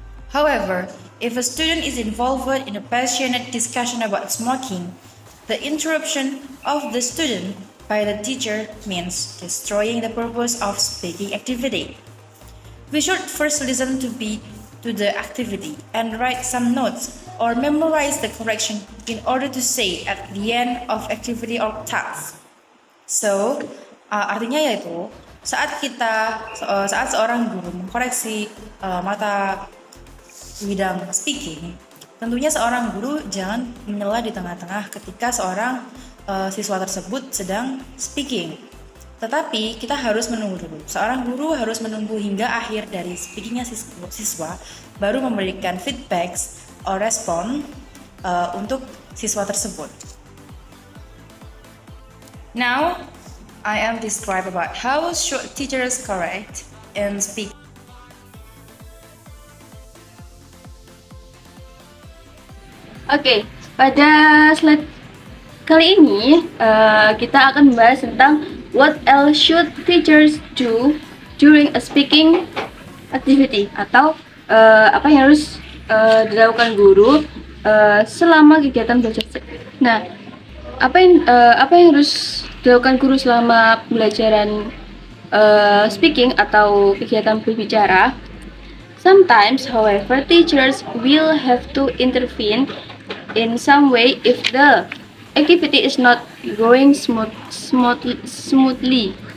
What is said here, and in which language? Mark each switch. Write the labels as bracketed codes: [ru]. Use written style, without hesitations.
[en] However, if a student is involved in a passionate discussion about smoking, the interruption of the student by the teacher means destroying the purpose of speaking activity. We should first listen to the activity and write some notes or memorize the correction in order to say at the end of activity or task. [id] So, artinya yaitu saat seorang guru mengkoreksi mata bidang speaking, tentunya seorang guru jangan menyela di tengah-tengah ketika seorang siswa tersebut sedang speaking. Tetapi kita harus menunggu dulu. Seorang guru harus menunggu hingga akhir dari speakingnya siswa, baru memberikan feedback atau respon untuk siswa tersebut. [en] Now, I am describe about how should teachers correct in speaking. [id] Oke, pada slide kali ini kita akan membahas tentang [en] what else should teachers do during a speaking activity, [id] atau apa yang harus dilakukan guru selama kegiatan belajar. Nah, apa yang harus dilakukan guru selama pembelajaran speaking atau kegiatan berbicara? [en] Sometimes, however, teachers will have to intervene in some way if the activity is not going smoothly.